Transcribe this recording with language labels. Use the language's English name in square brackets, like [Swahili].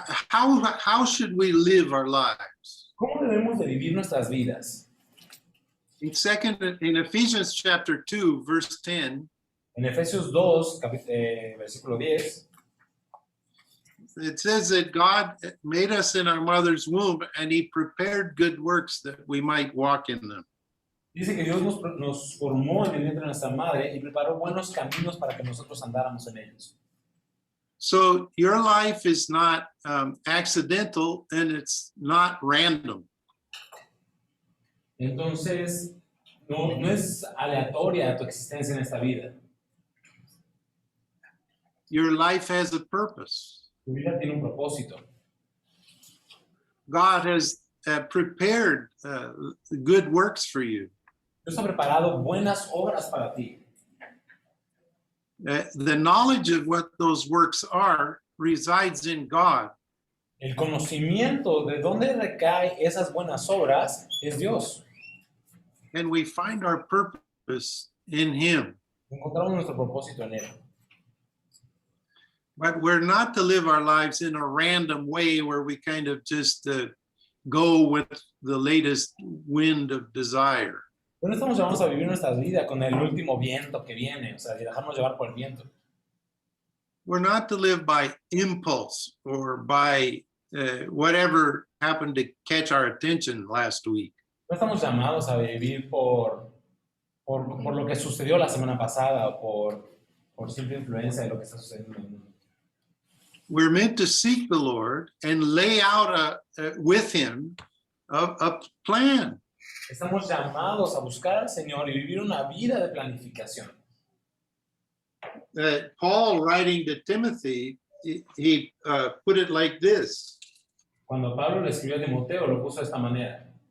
[English] How should we live our lives? [Spanish] ¿Cómo debemos de vivir nuestras vidas? [English] In Ephesians chapter 2, verse 10, [Spanish] En Efesios 2, versículo 10, [English] it says that God made us in our mother's womb and he prepared good works that we might walk in them. [Spanish] dice que Dios nos formó en el vientre de nuestra madre y preparó buenos caminos para que nosotros andáramos en ellos. [English] So your life is not accidental and it's not random. [Spanish] Entonces, no es aleatoria tu existencia en esta vida. [English] Your life has a purpose. [Spanish] Tu vida tiene un propósito. [English] God has prepared good works for you. [Spanish] Dios ha preparado buenas obras para ti. [English] The knowledge of what those works are resides in God. [Spanish] El conocimiento de dónde recae esas buenas obras es Dios. [English] And we find our purpose in Him. [Spanish] Encontramos nuestro propósito en Él. [English] But we're not to live our lives in a random way where we kind of just go with the latest wind of desire. [Spanish] Pero no estamos llamados a vivir nuestras vidas con el último viento que viene, o sea, dejarnos llevar por el viento. [English] We're not to live by impulse or by whatever happened to catch our attention last week. [Spanish] No estamos llamados a vivir por lo que sucedió la semana pasada o por simple influencia de lo que está sucediendo en el mundo. [English] We're meant to seek the Lord and lay out with Him a plan. [Spanish] Estamos llamados a buscar al Señor y vivir una vida de planificación. [English] Paul, writing to Timothy, he put it like this. [Spanish] Cuando Pablo le escribió a Timoteo, lo puso de esta manera.